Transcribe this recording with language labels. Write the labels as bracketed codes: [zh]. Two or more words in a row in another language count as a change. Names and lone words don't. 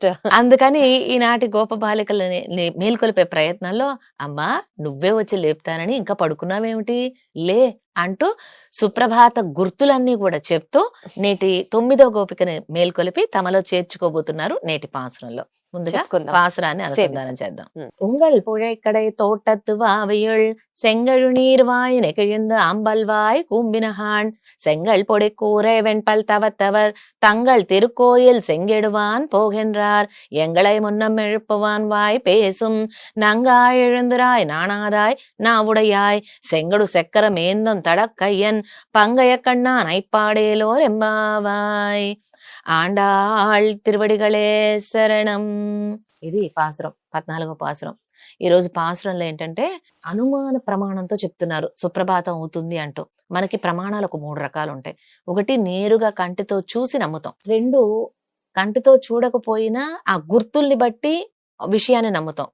[te] అందుకని ఈనాటి గోప బాలికలని మేలుకొలిపే ప్రయత్నంలో, అమ్మా నువ్వే వచ్చి లేపుతానని ఇంకా పడుకున్నావేమిటి, లే అంటూ సుప్రభాత గుర్తులన్నీ కూడా చెప్తూ నేటి 9వ గోపికని మేల్కొలిపి తమలో చేర్చుకోబోతున్నారు నేటి పాసురంలో. ముందుగా பாசுரான்னு అనుసంధానం చేద్దాం. [ta] உங்கள் புழைக்கடை தோட்டத்து வாவையுள் செங்கழு நீர்வாய் நெகிழ்ந்து அம்பல்வாய் கூம்பினகான் செங்கல் பொடி கூரை வெண்பல் தவத்தவர் தங்கள் திருக்கோயில் செங்கிடுவான் போகின்றார் எங்களை முன்னம் எழுப்புவான் வாய் பேசும் நங்காய் எழுந்திராய் நாணாதாய் நாவுடையாய் செங்கடு செக்கர மேந்தம் தடக்கையன் பங்கைய கண்ணா நைப்பாடேலோர் எம்பாவாய் ஆண்டாள் திருவடிகளே சரணம். [te] ఇది పాసురం, 14వ పాసురం. ఈ రోజు పాసురంలో ఏంటంటే అనుమాన ప్రమాణంతో చెప్తున్నారు సుప్రభాతం అవుతుంది అంటూ. మనకి ప్రమాణాలు ఒక 3 రకాలు ఉంటాయి. ఒకటి నేరుగా కంటితో చూసి నమ్ముతాం. 2 కంటితో చూడకపోయినా ఆ గుర్తుల్ని బట్టి విషయాన్ని నమ్ముతాం.